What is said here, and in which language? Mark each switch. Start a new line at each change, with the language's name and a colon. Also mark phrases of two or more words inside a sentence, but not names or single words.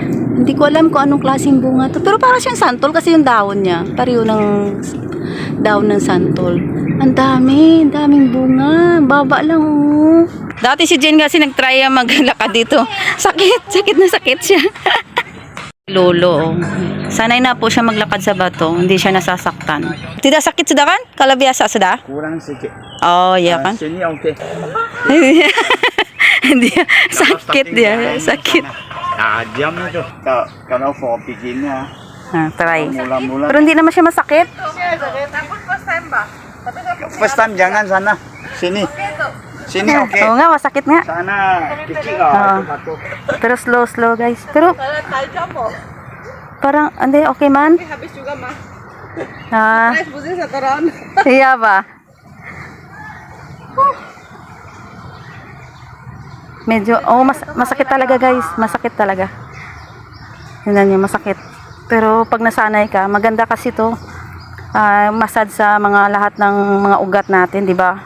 Filipino: Hindi ko alam kung anong klaseng bunga to, pero parang siyang santol kasi yung dahon niya, pareho ng dahon ng santol. Ang daming bunga. Baba lang oh. Dati si Jen kasi nag-try maglakad dito. Sakit na sakit siya. Lolo. Sanay na po siya maglakad sa bato. Hindi siya nasasaktan.
Indonesian: Tidak sakit sudah kan? Kalau biasa sudah? Kurang sedikit. Oh iya kan? Sini oke. Dia sakit dia. Sakit. Tajam itu. Kalau
English: for beginner.
Indonesian: Try. Mula-mula.
Filipino: Pero hindi naman siya masakit.
English: First time
Indonesian: jangan sana. Sini. Sini oke.
Filipino: Oo nga, masakit nga.
Indonesian: Sana kecil
Filipino: Oo. Pero slow guys. Pero parang hindi okay man.
Indonesian: Habis juga mah. Ah, Pusing setoran. iya ba?
Filipino: Medyo masakit talaga guys. Masakit talaga. Tingnan niyo, masakit. Pero pag nasanay ka, maganda kasi to. Massage sa mga lahat ng mga ugat natin, di ba?